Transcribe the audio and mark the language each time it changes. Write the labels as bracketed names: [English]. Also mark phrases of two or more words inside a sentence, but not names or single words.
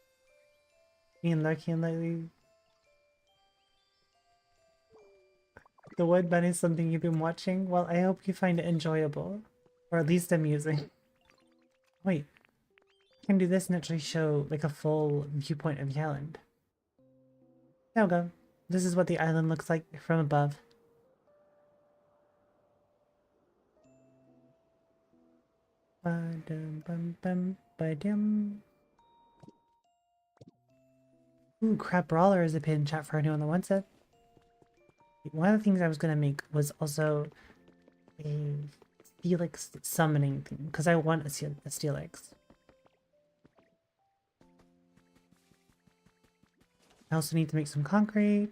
[English] Being lurking lately. The wood ban is something you've been watching? Well, I hope you find it enjoyable. Or at least amusing. Wait, I can do this and actually show like a full viewpoint of the island. There we go. This is what the island looks like from above. Ba-dum, bum, bum, ba-dum. Ooh, Crab Brawler is a pin chat for anyone that wants it. One of the things I was gonna make was also a Steelix summoning thing, because I want a Steelix. I also need to make some concrete.